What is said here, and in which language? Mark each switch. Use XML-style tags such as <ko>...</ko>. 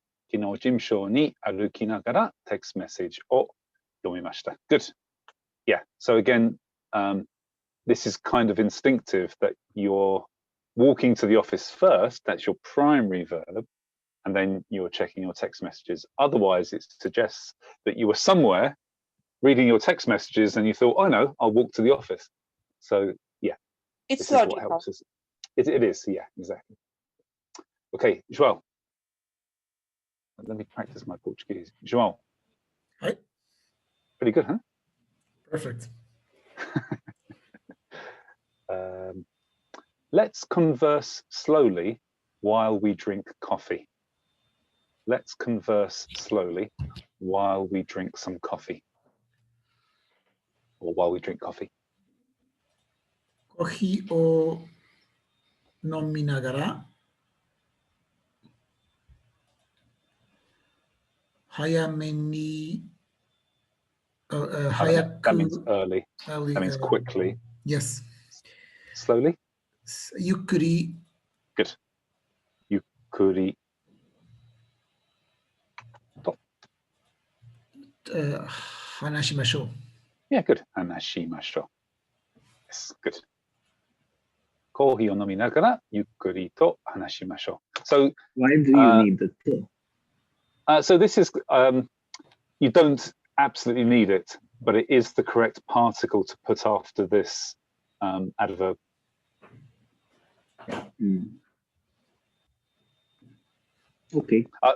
<ja>昨日事務所に歩きながら text message を読みました.</ja> <en>Good. Yeah. So again, this is kind of instinctive that you're walking to the office first. That's your primary verb. And then you're checking your text messages. Otherwise, it suggests that you were somewhere reading your text messages and you thought, oh no, I'll walk to the office. So yeah, It's this is what logical. helps us. It is, yeah, exactly. Okay, João. Let me practice my Portuguese. João. Hi. Pretty good, huh? Perfect. Let's converse slowly while we drink coffee. Let's converse slowly while we drink some coffee. Or while we drink coffee.</en> <ja>コーヒーを飲みながら早めに 早</ja> <en>That</en> <ja>く</ja> <en>means early. early, That means quickly. Yes. Slowly.</en> <ja>ゆっくり</ja> <en>Good. Yukuri.</en> <ja>話しましょう。</ja> <en>Yeah, good. Hanashimashou. Yes, good.</en> <ja>コーヒーを飲みながらゆっくりと話しましょう.</ja> <en>So Why do you need the to? So this is you don't absolutely need it, but it is the correct particle to put after this adverb. Okay.</en>